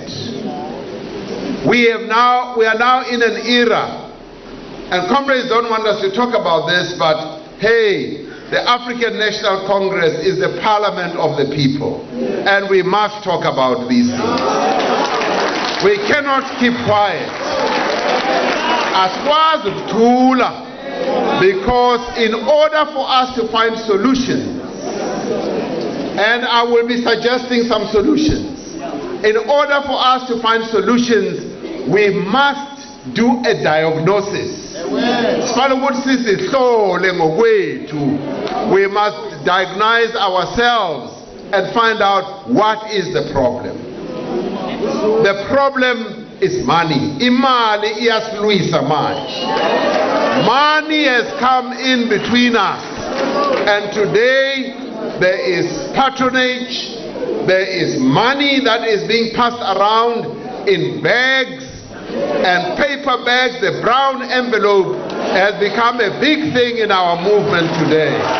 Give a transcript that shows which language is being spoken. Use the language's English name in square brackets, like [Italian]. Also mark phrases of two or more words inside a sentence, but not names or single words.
[English] We are now in an era, and comrades don't want us to talk about this, but hey, the African National Congress is the parliament of the people, and we must talk about these things. We cannot keep quiet. [Zulu] Asikwazi ukuthula, [English] because in order for us to find solutions, and I will be suggesting some solutions, in order for us to find solutions, we must do a diagnosis. We must diagnose ourselves and find out what is the problem. The problem is money. [Zulu] Imali iyasiluisa manje. [English] Money has come in between us, and today there is patronage, there is money that is being passed around in bags, And paper bags, the brown envelope, has become a big thing in our movement today.